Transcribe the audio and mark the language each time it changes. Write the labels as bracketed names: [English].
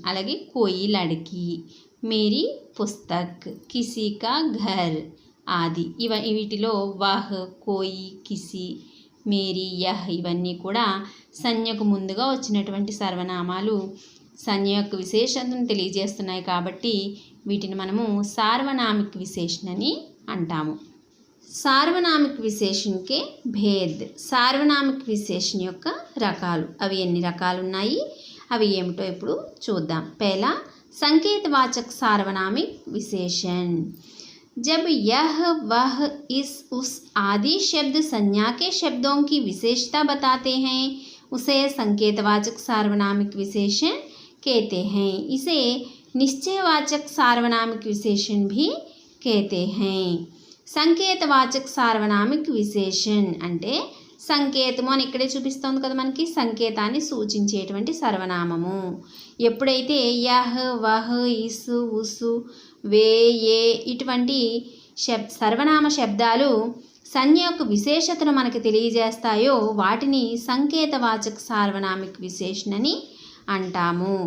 [Telugu] అలాగే [Hindi] కోయి లड़की, మేరీ పుస్తక్, కిసి కా ఘర్ [Telugu] ఆది వీటిలో వహ్, కోయి, కిసి, మేరీ, యహ్ ఇవన్నీ కూడా సంజ్ఞకు ముందుగా వచ్చినటువంటి సర్వనామాలు సంజ్ఞ యొక్క విశేషతను తెలియజేస్తున్నాయి కాబట్టి వీటిని మనము సార్వనామిక విశేషణ అని అంటాము। సార్వనామిక విశేషణ [Hindi] के भेद, [Telugu] సార్వనామిక విశేషణ యొక్క రకాలు అవి ఎన్ని రకాలు ఉన్నాయి అవి ఏమిటో ఇప్పుడు చూద్దాం। [Hindi] पहला संकेतवाचक सार्वनामिक विशेषण। जब यह वह इस उस आदि शब्द संज्ञा के शब्दों की विशेषता बताते हैं उसे संकेतवाचक सार्वनामिक विशेषण कहते हैं। इसे निश्चयवाचक सार्वनामिक विशेषण भी कहते हैं। [Telugu] సంకేతవాచక సార్వనామిక విశేషణ అంటే సంకేతము అని ఇక్కడే చూపిస్తుంది కదా మనకి, సంకేతాన్ని సూచించేటువంటి సర్వనామము। ఎప్పుడైతే యహ్, వహ్, ఇస్, ఉస్, వే, ఏ ఇటువంటి సర్వనామ శబ్దాలు సంజ్ఞ యొక్క విశేషతను మనకి తెలియజేస్తాయో వాటిని సంకేతవాచక సార్వనామిక విశేషణ అని అంటాము।